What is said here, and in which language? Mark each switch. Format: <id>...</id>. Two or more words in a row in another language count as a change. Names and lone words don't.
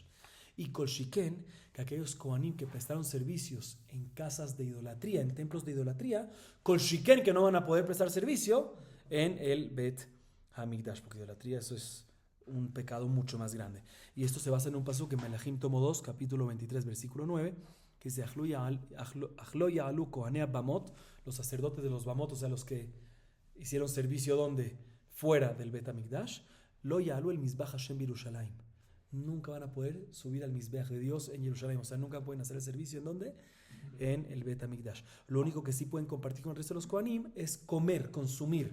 <he>Y כל שכן,</he> <es>que aquellos Kohanim que prestaron servicios en casas de idolatría, en templos de idolatría,</es> <he>כל שכן,</he> <es>que no van a poder prestar servicio en el Bet Hamikdash, porque idolatría eso es un pecado mucho más grande. Y esto se basa en un pasuk en Melahim tomo 2, capítulo 23, versículo 9, que dice,</es> <he>אך לא יעלו כהני הבמות,</he> <es>los sacerdotes de los bamot, o sea, los que hicieron servicio donde fuera del Bet Hamikdash,</es> <he>לא יעלו אל מזבח השם ירושלים,</he> <es>nunca van a poder subir al Mizbeach de Dios en Jerusalén. O sea, nunca pueden hacer el servicio. ¿En dónde? En el Bet HaMikdash. Lo único que sí pueden compartir con el resto de los Kohanim es comer, consumir.</es>